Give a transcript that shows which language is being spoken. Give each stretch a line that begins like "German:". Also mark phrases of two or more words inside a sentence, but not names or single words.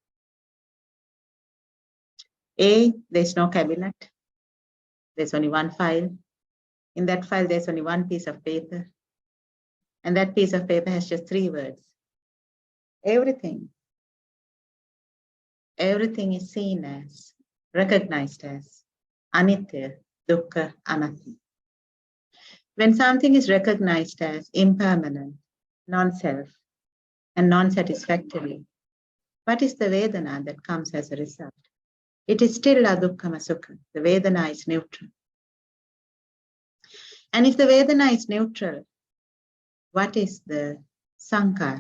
English: A, there's no cabinet. There's only one file. In that file, there's only one piece of paper. And that piece of paper has just 3 words. Everything is seen as, recognized as,
Pali: anitya, dukkha, anatta.
English: When something is recognized as impermanent, non-self, and non-satisfactory, what is the Vedana that comes as a result? It is still
Pali: adukkama sukha.
English: The Vedana is neutral. And if the Vedana is neutral, what is the sankhara?